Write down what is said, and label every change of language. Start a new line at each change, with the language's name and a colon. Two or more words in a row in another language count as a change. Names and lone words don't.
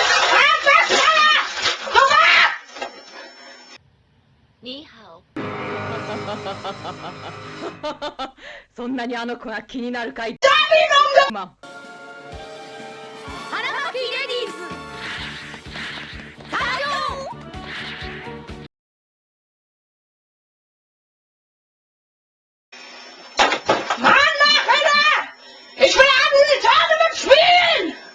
Chinese: Ni hao
Japanese: そんなにあの子が気になるかい？まあハラマキレディース初登場
German: Mann, mach weiter! Ich will an diese Tournament spielen!